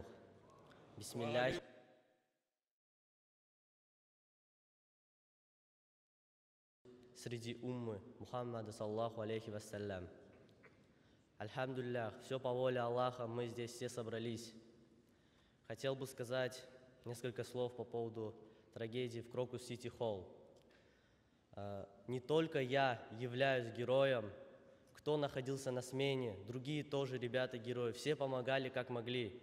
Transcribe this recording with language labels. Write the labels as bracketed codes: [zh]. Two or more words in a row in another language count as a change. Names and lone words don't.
[ru] Бисмиллах. Среди уммы Мухаммада [ar] صلى الله عليه وسلم. [ru] Альхамдулиллах, все по воле Аллаха, мы здесь все собрались. Хотел бы сказать несколько слов по поводу трагедии в Крокус Сити Холл. Не только я являюсь героем, кто находился на смене, другие тоже ребята-герои, все помогали как могли.